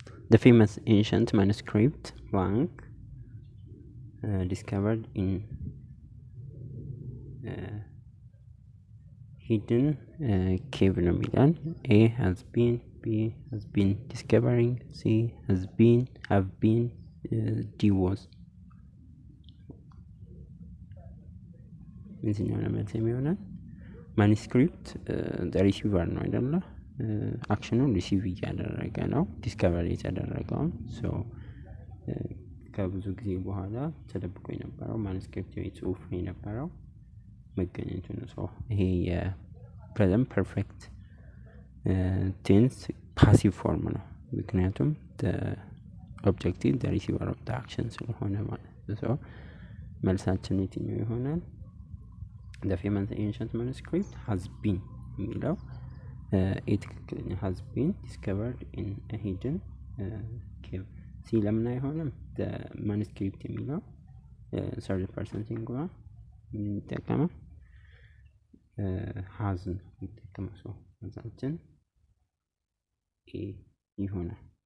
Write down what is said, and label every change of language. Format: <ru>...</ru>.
<en>the famous ancient manuscript blank discovered in hidden cave</en> <am>ነው የሚለን።</am> <en>A has been, B has been discovering, C has been, have been, D was።</en> <am>የትኛው ነው መልስ የሚሆነው? ማኑስክሪፕት ሪሲቨር ነው አይደለ? አክሽኑን ሪሲቭ እያደረገ ነው ዲስከቨር የተደረገውን። ሶ ከብዙ ጊዜ በኋላ ተደብቆ የነበረው ማኑስክሪፕት ወይ ጽሁፍ የነበረው መገኘቱ ነው። ሶ ይሄ የፕሬዘንት ፐርፌክት ቴንስ ፓሲቭ ፎርም ነው፣ ምክንያቱም ኦብጀክቲቭ ሪሲቨር ኦፍ አክሽን ስለሆነ ማለት ነው። ሶ መልሳችን የትኛው ይሆናል?</am> <en>the famous ancient manuscript has been</en> <am>የሚለው ትክክለኛ</am> <en>has been discovered in a hidden cave።</en> <am>ሲ ለምን አይሆንም?</am> <en>the manuscript</en> <am>የሚለው</am> <en>third person singular</en> <am>ምን የሚጠቀመው has ነው የሚጠቀመው። ሰው መልሳችን ኤ ይሆናል።</am>